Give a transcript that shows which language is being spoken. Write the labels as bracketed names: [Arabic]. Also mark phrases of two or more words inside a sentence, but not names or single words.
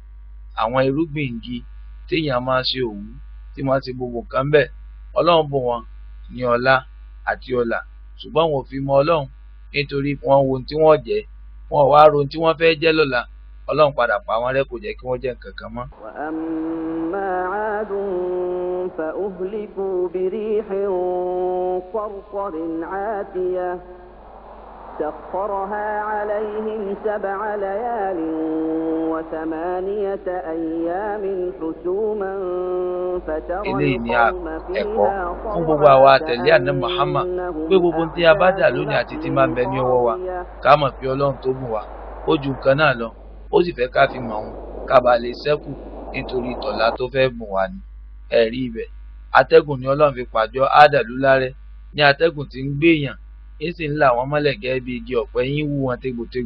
[Yoruba] Àwọn irúgbìn igi téèyàn máa ṣe òwú tí wọ́n ṣe gbogbo nǹkan bẹ́ẹ̀, Ọlọ́run bùn wọn ní ọlá àti ọlà, ṣùgbọ́n wọn ò fi mọ Ọlọ́run nítorí wọn wo ohun tí wọ́n jẹ́, wọn ò wá ro ohun tí wọ́n fẹ́ jẹ́ lọ́la. Ọlọ́run padà pa wọ́n rẹ́, kò jẹ́ kí wọ́n jẹ́ nǹkan kan mọ́. [Arabic] وَأَمَّا عَادٌ فَأُهْلِكُوا بِرِيحٍ صَرْصَرٍ عَاتِيَةٍ سَخَّرَهَا عَلَيْهِمْ 7 لَيَالٍ و8 أَيَّامٍ حُسُومًا فَتَرَى الْقَوْمَ فِيهَا [Yoruba] fún gbogbo àwa àtẹ̀lé àná Muhammad pé gbogbo tí a bá dà lónìí àti tí máa ń bẹ ní ọwọ́ wa ká mọ̀ pé Ọlọ́run tó bùn wá ó ju nǹkan náà lọ. Ó sì fẹ́ ká fi mọ̀ òun ká bàa lè ṣẹ́kù nítorí tọ̀la tó fẹ́ bùn wá ni. Ẹ̀rí ibẹ̀ atẹ́gùn ni Ọlọ́run fi pàjọ Ádàlúlá rẹ́ ní atẹ́gùn tí ń gbé èèyàn ń sì ń là wọ́n mọ́lẹ̀ gẹ́gẹ́ bí igi ọ̀pẹ yín wú wọn tégbòtégbò.